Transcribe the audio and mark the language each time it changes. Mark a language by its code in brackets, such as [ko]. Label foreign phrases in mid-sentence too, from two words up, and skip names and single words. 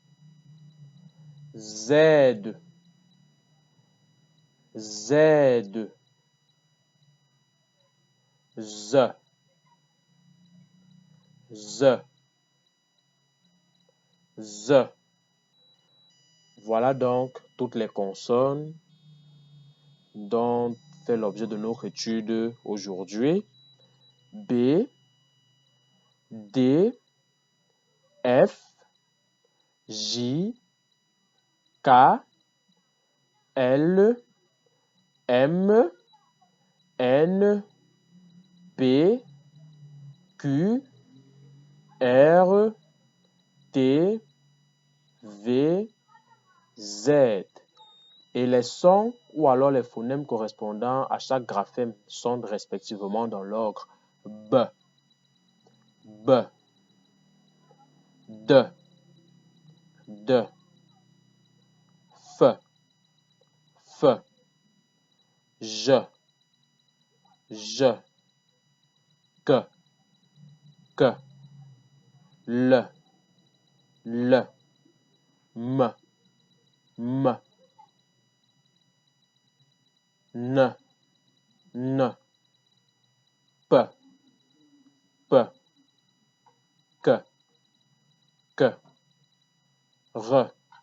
[fr] Z, Z, Z, Z, Z. Voilà donc toutes les consonnes dont fait l'objet de notre étude aujourd'hui. B, D, F, J, K, L, M, N, P, Q, R, T, V, Z. Et les sons ou alors les phonèmes correspondant à chaque graphème sont respectivement dans l'ordre B, B, D, D, F, J, K, L, M, N, P, K, R,